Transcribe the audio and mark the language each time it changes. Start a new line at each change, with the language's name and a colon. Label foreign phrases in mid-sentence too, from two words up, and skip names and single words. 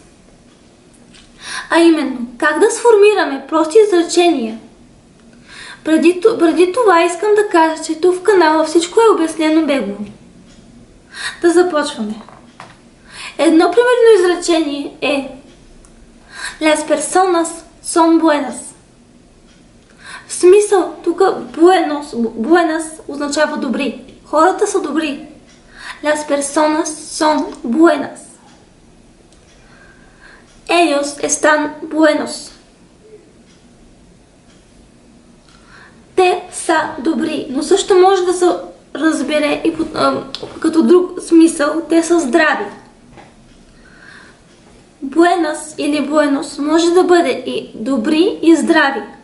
Bulgarian: А именно, как да сформираме прости изречения. Преди това искам да кажа, че тук в канала всичко е обяснено бегло. Да започваме. Едно примерно изречение е
Spanish: Las personas son buenas.
Bulgarian: В смисъл, тук buenas означава добри. Хората са добри.
Spanish: Las personas son buenas. Ellos están buenos.
Bulgarian: Те са добри, но също може да се разбере и като друг смисъл, те са здрави. Buenas или buenos може да бъде и добри и здрави.